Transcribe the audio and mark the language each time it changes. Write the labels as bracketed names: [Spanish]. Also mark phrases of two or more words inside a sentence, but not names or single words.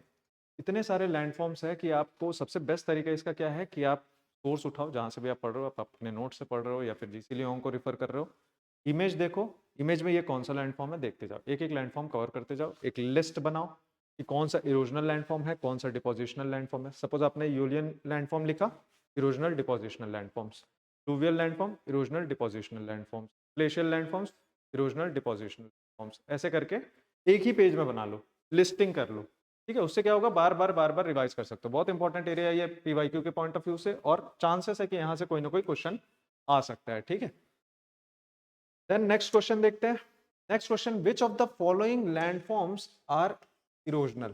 [Hindi] इतने सारे लैंडफॉर्म्स है कि आपको सबसे बेस्ट तरीका इसका क्या है कि आप सोर्स उठाओ, जहाँ से भी आप पढ़ रहे हो, आप अपने नोट से पढ़ रहे हो या फिर जीसी लियोंग को रिफर कर रहे हो, इमेज देखो, इमेज में ये कौन सा लैंडफॉर्म है देखते जाओ, एक एक लैंडफॉर्म कवर करते जाओ, एक लिस्ट बनाओ कि कौन सा [English] erosional landform [Hindi] है, कौन सा [English] depositional landform [Hindi] है। [English] suppose आपने aeolian landform लिखा, erosional depositional landforms, fluvial landform, erosional depositional landforms, glacial landforms, erosional depositional landforms। [Hindi] ऐसे करके एक ही पेज में बना लो, लिस्टिंग कर लो। ठीक है, उससे क्या होगा, बार बार रिवाइज कर सकते हो। बहुत [English] important area [Hindi] है ये पीवाईक्यू के [English] point of view [Hindi] से, और चांसेस है कि यहाँ से कोई ना कोई क्वेश्चन आ सकता है। ठीक है, [English] then next question [Hindi] देखते हैं। [English] next question, which of the following landforms are erosional.